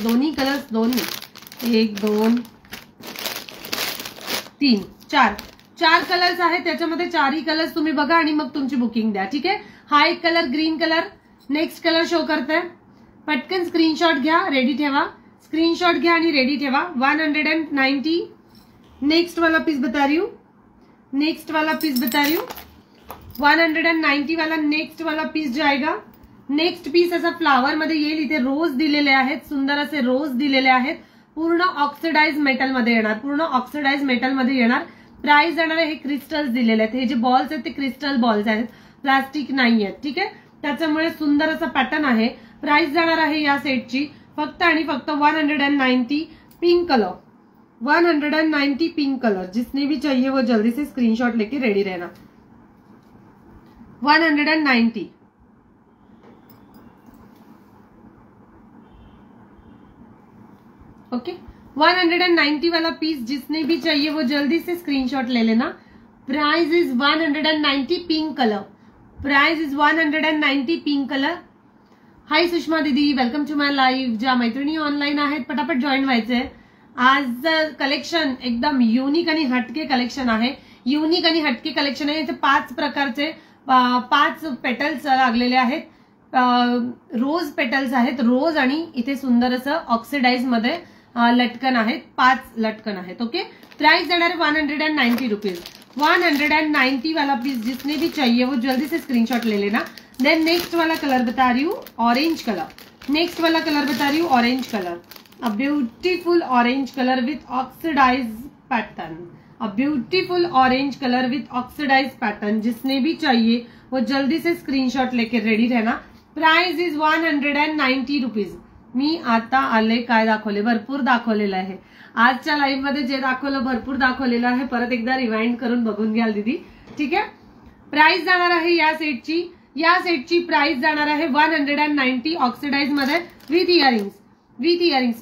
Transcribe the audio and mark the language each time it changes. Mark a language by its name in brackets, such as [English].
[Marathi] दोन्ही colours 2 1 2 3 4 colours आहेत. त्याच्यामध्ये 4ही कलर्स तुम्ही बघा आणि मग तुमची बुकिंग द्या. ठीक आहे. हा एक colour green colour. Next colour show करते. पटकन स्क्रीनशॉट घ्या, रेडी ठेवा. स्क्रीनशॉट घ्या आणि रेडी ठेवा. 190. [Hindi] नेक्स्ट वाला पीस बता रही हूँ. नेक्स्ट वाला पीस बता रही हूँ. 190 वाला नेक्स्ट वाला पीस जाएगा. [Marathi] नेक्स्ट पीस असा फ्लावर मध्ये येईल. इथे रोज दिलेले आहेत. सुंदर असे रोज दिलेले आहेत. पूर्ण ऑक्सिडाइज मेटल मध्ये येणार. पूर्ण ऑक्सिडाइज मेटल मध्ये येणार. प्राइस जाणार आहे. हे क्रिस्टल्स दिलेले आहेत. हे जे बॉल्स आहेत ते क्रिस्टल बॉल्स आहेत, प्लास्टिक नाही आहेत. ठीक आहे. त्याच्यामुळे सुंदर असा पॅटर्न आहे. प्राइस जाणार आहे या सेटची फक्त आणि फक्त 190. Pink colour 190 pink colour. [Hindi] जिसने भी चाहिए वो जल्दी से स्क्रीनशॉट लेके रेडी रहना. 190. ओके 190 वाला पीस जिसने भी चाहिए वो जल्दी से स्क्रीनशॉट ले लेना. [English] Price is 190 pink colour. Price is 190 pink colour. [Marathi] हाय सुषमा दीदी, [English] Welcome to my live. [Marathi] ज्या मैत्रिणी ऑनलाईन आहेत पटापट जॉईन व्हायचंय. आज कलेक्शन एकदम युनिक आणि हटके कलेक्शन आहे. युनिक आणि हटके कलेक्शन आहे. इथे 5 प्रकारचे 5 पेटल्स लागलेले आहेत. रोज पेटल्स आहेत. रोज आणि इथे सुंदर असं ऑक्सिडाइज मध्ये लटकन आहेत. 5 लटकन आहेत. ओके. प्राइस देणार 190 रुपीज. [Hindi] 190 वाला पीस जिसने भी चाहिए वो जल्दी से स्क्रीनशॉट ले लेना. देन नेक्स्ट वाला कलर बता रही हूँ ऑरेंज कलर. नेक्स्ट वाला कलर बता रही हूँ orange colour. [English] A beautiful orange colour with oxidise pattern. A beautiful orange colour with oxidise pattern. [Hindi] जिसने भी चाहिए वो जल्दी से स्क्रीनशॉट लेके रेडी रहना. [English] Price is 190 rupees. [Marathi] मी आता आले काय दाखवले, भरपूर दाखवलेलं आहे. आजच्या लाईव्ह मध्ये जे दाखवलं भरपूर दाखवलेलं आहे. परत एकदा रिवाइंड करून बघून घ्याल दीदी. ठीक आहे. प्राइस जाणार आहे या सेटची प्राइस जाणार आहे 190 ऑक्सिडाइज मध्ये विथ इयरिंग्स.